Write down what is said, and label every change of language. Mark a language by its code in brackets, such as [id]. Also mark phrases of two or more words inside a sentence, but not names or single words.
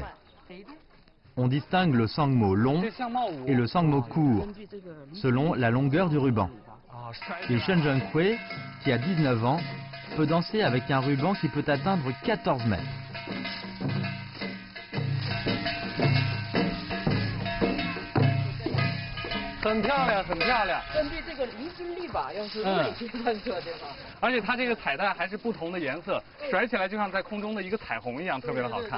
[fr] On distingue le sangmo long et le sangmo court, selon la longueur du ruban. Et Shen Jung-kwe, qui a 19 ans, peut danser avec un ruban qui peut atteindre 14 mètres. [zh] 很漂亮，很漂亮。根据这个离心力吧，要是对去探测对吧？而且它这个彩带还是不同的颜色，甩起来就像在空中的一个彩虹一样，特别的好看。